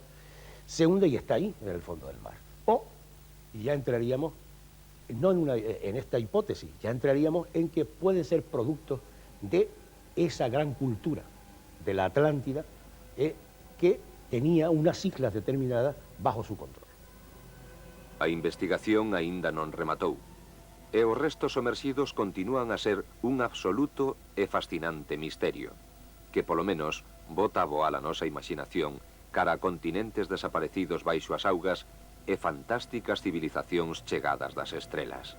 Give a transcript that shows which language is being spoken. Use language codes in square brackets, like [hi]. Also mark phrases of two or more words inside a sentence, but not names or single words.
[es] Se hunde y está ahí, en el fondo del mar. O, y ya entraríamos, no en esta hipótesis, ya entraríamos en que puede ser producto de esa gran cultura de la Atlántida que tenía unas islas determinadas bajo su control. [gl] A investigación aínda non rematou, e os restos somerxidos continúan a ser un absoluto e fascinante misterio, que polo menos bota a voar a nosa imaginación cara a continentes desaparecidos baixo as augas e fantásticas civilizacións chegadas das estrelas.